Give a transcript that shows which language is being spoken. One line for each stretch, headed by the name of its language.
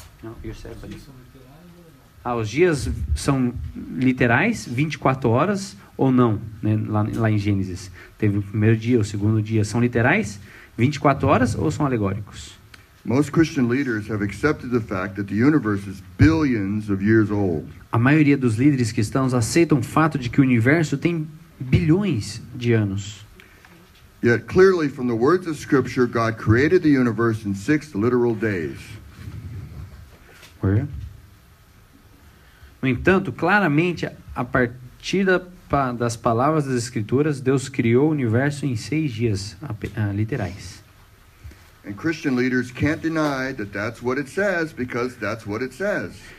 English: No, you said, but
Portuguese: os dias são literais, 24 horas ou não, né? Lá em Gênesis. Teve o primeiro dia, o segundo dia. São literais, 24 horas ou são alegóricos?
English: Most Christian leaders have accepted the fact that the universe is billions of years old.
Portuguese: A maioria dos líderes cristãos aceitam o fato de que o universo tem bilhões de anos.
English: Yet clearly from the words of Scripture, God created the universe in 6 literal days.
Portuguese: No entanto, claramente, a partir das palavras das Escrituras, Deus criou o universo em 6 dias literais.
English: And Christian leaders can't deny that that's what it says, because that's what it says.